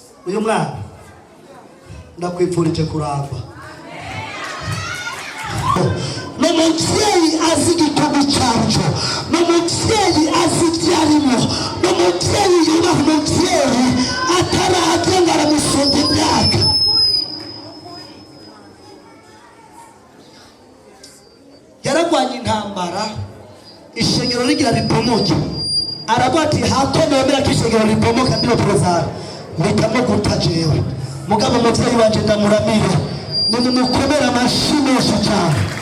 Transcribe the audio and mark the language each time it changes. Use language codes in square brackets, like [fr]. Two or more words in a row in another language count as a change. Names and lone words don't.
[rn] Uyu mwana ndakwifurije kuramba. N'umubyeyi azi igitugu cyacu, n'umubyeyi azi ibyarimo, n'umubyeyi yubaha umubyeyi atarabye ngo aramusumba imyaka. Yaragwanye intambara ishengero rigira ripomoke, aravuga ati hako nemera ko ishengero ripomoka ndiro porozari mpitamo guta jewe, mugabo umubyeyi wanje ndamuramire, nimumukomere amashyi menshi cyane.